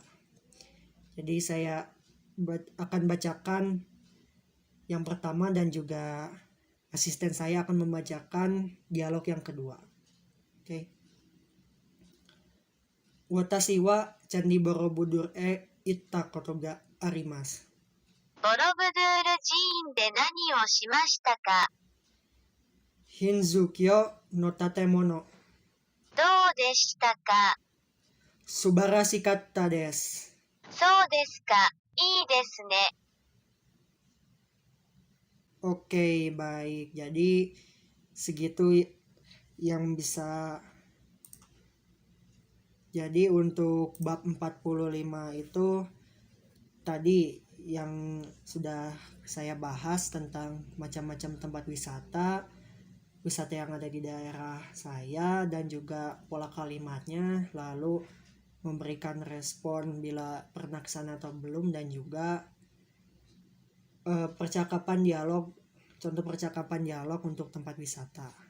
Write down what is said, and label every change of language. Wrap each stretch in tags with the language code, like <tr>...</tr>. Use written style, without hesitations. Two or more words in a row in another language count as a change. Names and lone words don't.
<id>Jadi saya akan bacakan yang pertama dan juga asisten saya akan membacakan dialog yang kedua.</id> <ja>Oke. Watashi wa Candi Borobudur itta koto ga arimasu. ボロブドゥール寺院で何をしましたか？ヒンズー教の建物. どうでしたか？素晴らしかったです. そうですか。いいですね。</ja> <id>Oke, baik. Jadi segitu yang bisa. Jadi untuk bab 45 itu tadi yang sudah saya bahas tentang macam-macam tempat wisata yang ada di daerah saya dan juga pola kalimatnya, lalu memberikan respon bila pernah kesana atau belum, dan juga percakapan dialog, contoh percakapan dialog untuk tempat wisata.</id>